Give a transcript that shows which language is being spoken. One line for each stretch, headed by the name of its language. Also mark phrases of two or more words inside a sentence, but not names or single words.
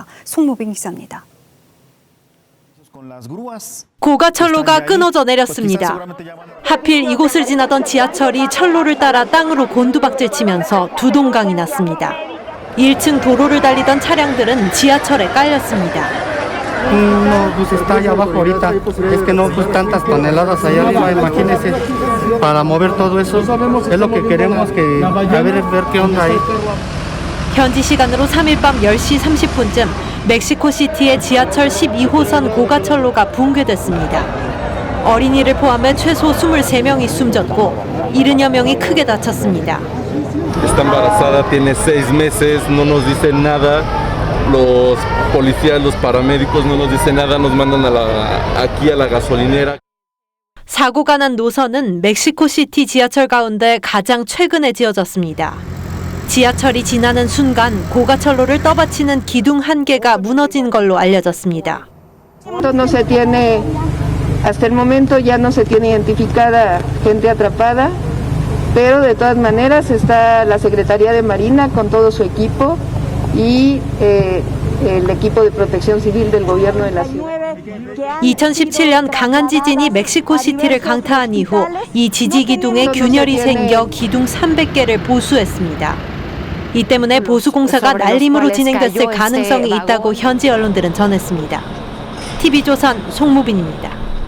Korean: 송무빈 기자입니다. 고가철로가 끊어져 내렸습니다. 하필 이곳을 지나던 지하철이 철로를 따라 땅으로 곤두박질치면서 두 동강이 났습니다. 1층 도로를 달리던 차량들은 지하철에 깔렸습니다.
Spanish: No, pues está allá abajo ahorita. Es que no, pues tantas toneladas allá arriba, imagínense. Para mover todo eso, es lo que queremos, que a ver qué onda ahí.
Korean: 현지 시간으로 3일 밤 10시 30분쯤 멕시코시티의 지하철 12호선 고가철로가 붕괴됐습니다. 어린이를 포함해 최소 23명이 숨졌고 70여 명이 크게 다쳤습니다.
Spanish: Está embarazada, tiene 6 meses, no nos dicen nada. Los policías, los paramédicos no nos dicen nada, nos mandan aquí a la gasolinera.
Korean: 사고가 난 노선은 멕시코시티 지하철 가운데 가장 최근에 지어졌습니다. 지하철이 지나는 순간 고가철로를 떠받치는 기둥 한 개가 무너진 걸로 알려졌습니다.
Spanish: No se tiene, hasta el momento ya no se tiene identificada gente atrapada, pero de todas maneras está la Secretaría de Marina con todo su equipo. y el equipo de protección civil del gobierno de la ciudad.
Korean: 2017년 강한 지진이 멕시코시티를 강타한 이후 이 지지 기둥에 균열이 생겨 기둥 300개를 보수했습니다. 이 때문에 보수 공사가 날림으로 진행됐을 가능성이 있다고 현지 언론들은 전했습니다. TV조선 송무빈입니다.